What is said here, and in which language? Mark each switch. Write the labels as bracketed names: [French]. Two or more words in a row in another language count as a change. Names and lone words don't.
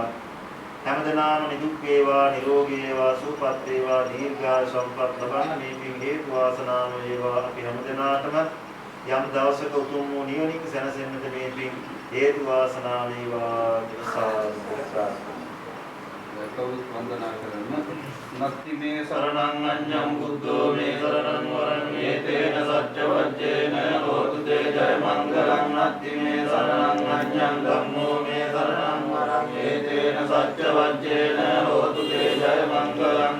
[Sinhala] හැමදෙනාම නිදුක් වේවා නිරෝගී වේවා සුවපත් වේවා දීර්ඝායු සම්පත් ලබන්න මේ පින් හේතු වාසනා වේවා. අපි හැමදෙනාටම යම් දවසක උතුම් වූ නිවනික සැනසෙන්නට මේ පින් හේතු වාසනා වේවා කියලා සාදු ප්‍රාර්ථනා. කවුරුත් වන්දනා කරන්න. [Pali] නත්ති මේ සරණං අඤ්ඤං බුද්ධෝ මේ සරණං වරං ඒතේන සච්ච වජ්ජේන හෝතු තේ ජය මංගලං. නත්ති මේ සරණං අඤ්ඤං ධම්මෝ මේ සරණං වරං ඒතේන සච්ච වජ්ජේන හෝතු තේ ජය මංගලං.